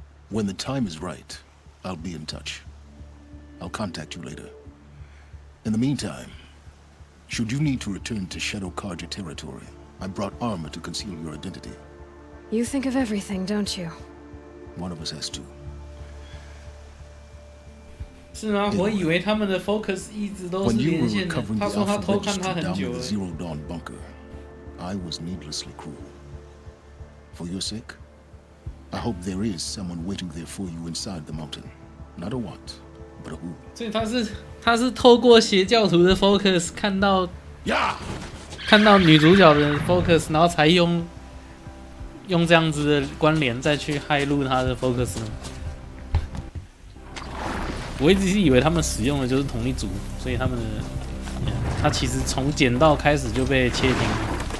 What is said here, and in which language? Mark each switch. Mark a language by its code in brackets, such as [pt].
[en] When the time is right, I'll be in touch. I'll contact you later. In the meantime, should you need to return to Shadow Karja territory, I brought armor to conceal your identity. You think of everything, don't you? One of us has to. [zh] 是吗？我以为他们的 focus 一直都是连线的。他说他偷看他很久了。 [en] Zero Dawn bunker, I was needlessly cruel. For your sake, I hope there is someone waiting there for you inside the mountain. Not a what, but a who. [zh] 所以他是透过邪教徒的 focus 看到女主角的 focus， 然后才用这样子的关联再去骇入他的 focus 呢。我一直是以为他们使用的就是同一组，所以他们的他其实从捡到开始就被切停了。